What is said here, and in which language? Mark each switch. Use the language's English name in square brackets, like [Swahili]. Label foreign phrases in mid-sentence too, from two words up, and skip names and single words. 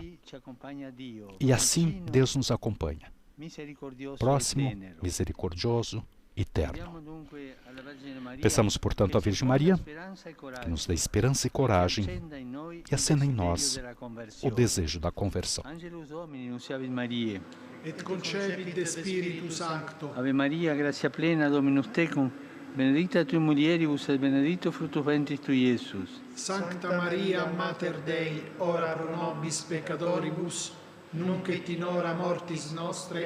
[Portuguese] E assim Deus nos acompanha, próximo, misericordioso e terno. Peçamos, portanto, à Virgem Maria que nos dê esperança e coragem e acenda em nós o desejo da conversão. [Latin] et concepit de Spiritu Sancto. Ave Maria, gratia plena, Dominus tecum, benedicta tui mulieribus et benedictus fructus ventris tui, Iesus. Sancta Maria, Mater Dei, ora pro nobis peccatoribus, nunc et in hora mortis nostre.